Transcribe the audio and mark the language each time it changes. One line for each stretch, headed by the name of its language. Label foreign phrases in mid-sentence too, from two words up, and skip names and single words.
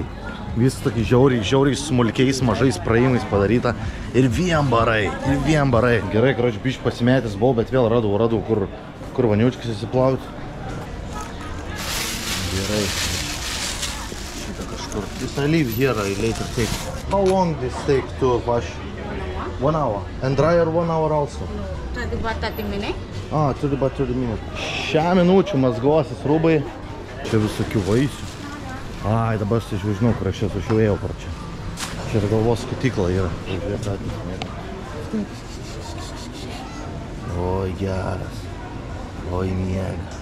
Lithuanian: Visas tokį žiauriai smulkiais, mažais praėjimais padaryta. Ir vien barai. Gerai, karočiui, biškai pasimetęs buvau, bet vėl radau, kur vaniučkis įsiplauti. Gerai. Šitą kažkur.
English: This I leave here, I later take. How long this take to wash? 1 hour. And dryer 1 hour also? 30 minutes. 30 minutes.
Lithuanian: 6 minučių mazgosis rūbai. Čia visokių vaisių. Ai, dabar aš jau žinau, kur aš jau ėjau par čia. Čia ir galvos skutikla yra. Oi, geras. Oi, miega.